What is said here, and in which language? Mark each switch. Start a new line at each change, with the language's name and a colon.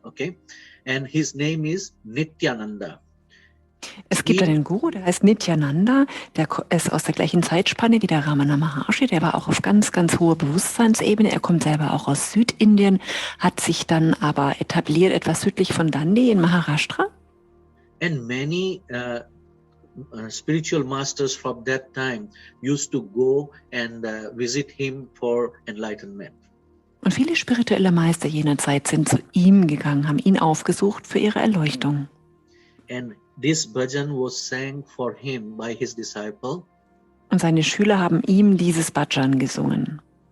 English: Okay, and his name is Nityananda.
German: Es gibt einen Guru, der heißt Nityananda, der ist aus der gleichen Zeitspanne wie der Ramana Maharshi, der war auch auf ganz, ganz hoher Bewusstseinsebene. Er kommt selber auch aus Südindien, hat sich dann aber etabliert etwas südlich von Dandi in Maharashtra.
English: And many spiritual masters from that time used to go and visit him for enlightenment.
German: Und viele spirituelle Meister jener Zeit sind zu ihm gegangen, haben ihn aufgesucht für ihre Erleuchtung.
English: And this bhajan was sang for him by his disciple.
German: Und seine Schüler haben ihm dieses Bhajan gesungen.